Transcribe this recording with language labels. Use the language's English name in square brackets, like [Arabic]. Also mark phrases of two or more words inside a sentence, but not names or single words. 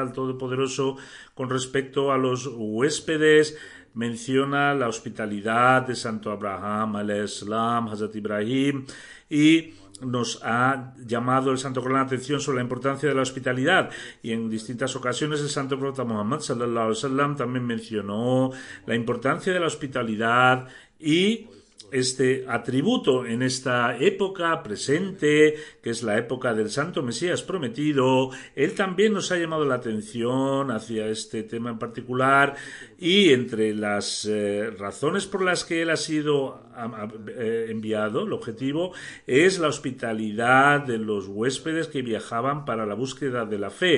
[Spanish] el Todopoderoso, con respecto a los huéspedes, menciona la hospitalidad de Santo Abraham, alayhissalam, Hazrat Ibrahim, y nos ha llamado el Santo Corán la atención sobre la importancia de la hospitalidad, y en distintas ocasiones el Santo Profeta Muhammad [Arabic] صلى الله عليه وسلم [Spanish] también mencionó la importancia de la hospitalidad y este atributo en esta época presente, que es la época del Santo Mesías prometido. Él también nos ha llamado la atención hacia este tema en particular, y entre las razones por las que él ha sido enviado, el objetivo es la hospitalidad de los huéspedes que viajaban para la búsqueda de la fe.